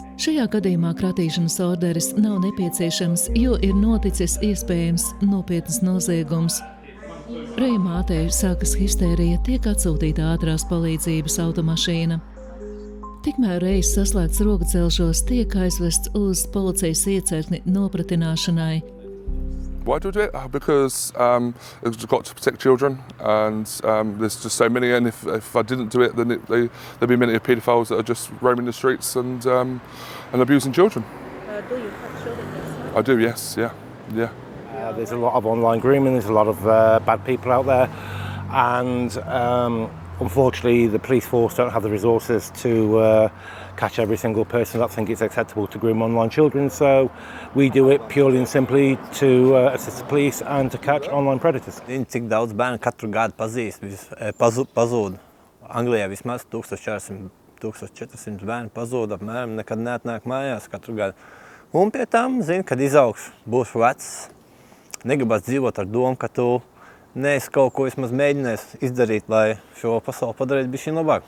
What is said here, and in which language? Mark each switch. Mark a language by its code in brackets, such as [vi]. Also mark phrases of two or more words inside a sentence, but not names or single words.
[lv] Šajā gadījumā kratīšanas orderis nav nepieciešams, jo ir noticis iespējams nopietnas noziegums. Reja mātei sākas histērija, tiek atsūtīta ātrās palīdzības automašīna. Tikmēr Rejas saslēgts rokudzelžos tiek aizvests uz policijas iecirkni nopratināšanai. [en] Why do I do it? Because it's got to protect children, and there's just so many. And if I didn't do it, then there'd be many paedophiles that are just roaming the streets and abusing children. Do you have children? I do, yes, yeah. There's a lot of online grooming. There's a lot of bad people out there, and unfortunately, the police force don't have the resources to catch every single person that thinks it's acceptable to groom online children. So we do it purely and simply to assist the police and to catch online predators. [lv] Cik daudz bērnu katru gadu pazūd. Anglijā vismaz 1400 bērnu pazūd, apmēram nekad neatnāk mājās katru gadu. Un pie tam zini, kad izaugs, būšu vecs, negribas dzīvot ar domu, ka tu neesi kaut ko vismaz mēģinājis izdarīt, lai šo pasauli padarītu bišķiņ labāk.